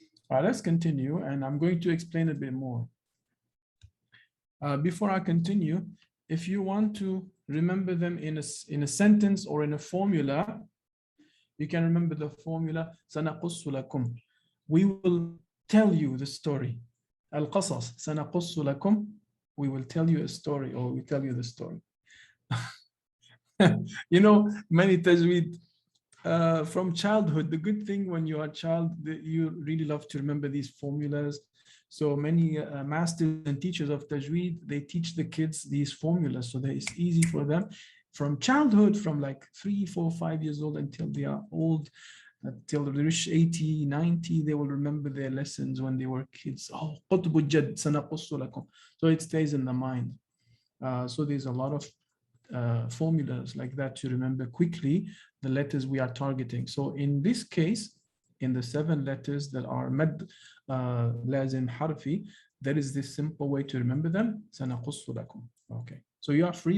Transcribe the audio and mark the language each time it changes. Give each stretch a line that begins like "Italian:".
English: All right, let's continue, and I'm going to explain a bit more. Before I continue, if you want to remember them in a sentence or in a formula, you can remember the formula.
Arabic: سَنَقُصُّ لَكُمْ.
English: We will tell you the story.
Arabic: Al-Qasas, سنقص لكم.
English: We will tell you a story, or we tell you the story. You know, many tajweed from childhood. The good thing when you are a child, you really love to remember these formulas. So many masters and teachers of tajweed, they teach the kids these formulas so that it's easy for them from childhood, from like 3, 4, 5 years old until they are old, until they reach 80, 90, they will remember their lessons when they were kids.
Arabic: Oh, قطب الجد سنقص لكم.
English: So it stays in the mind. So there's a lot of formulas like that to remember quickly the letters we are targeting. So in this case, in the 7 letters that are mad lazim harfi, there is this simple way to remember them.
Arabic: سنقص لكم.
English: Okay. So you are free.